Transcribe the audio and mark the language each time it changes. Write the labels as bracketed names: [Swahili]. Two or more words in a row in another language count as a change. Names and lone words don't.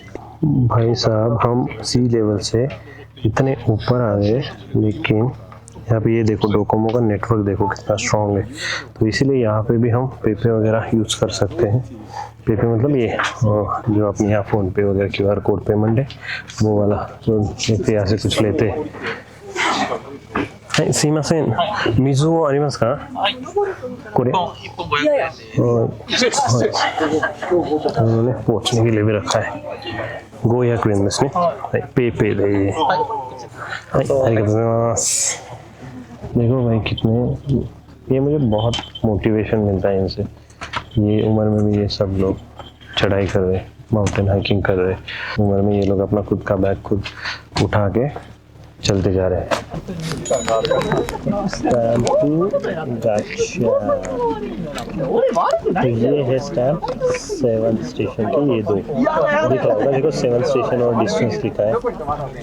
[Hindi] भाई साहब हम [English] sea level [Hindi] से इतने ऊपर आ गए, लेकिन यहाँ पे ये देखो डोकोमो का नेटवर्क देखो कितना स्ट्रॉन्ग है। तो इसीलिए यहाँ पे भी हम पेपे वगैरह यूज़ कर सकते हैं। पेपे मतलब ये जो अपने यहाँ फ़ोन पे वगैरह [English] QR code payment [Hindi] है वो वाला, तो यहाँ से कुछ लेते हैं। [Japanese] すいません、水をありますか？ [Hindi] これ उन्होंने पहुंचने के लिए भी रखा है। [Japanese] 500 円ですね。はい、ペイペイで。はい、ありがとうございます。 [Hindi] देखो भाई कितने, ये मुझे बहुत मोटिवेशन मिलता है इनसे। ये उम्र में भी ये सब लोग चढ़ाई कर रहे, [English] mountain hiking [Hindi] कर रहे। उम्र में ये लोग अपना खुद का बैग खुद उठा के चलते जा रहे हैं। तो ये है स्टैम्प 7 स्टेशन के, ये दो दिख रहा होगा, देखो 7 स्टेशन और डिस्टेंस लिखा है।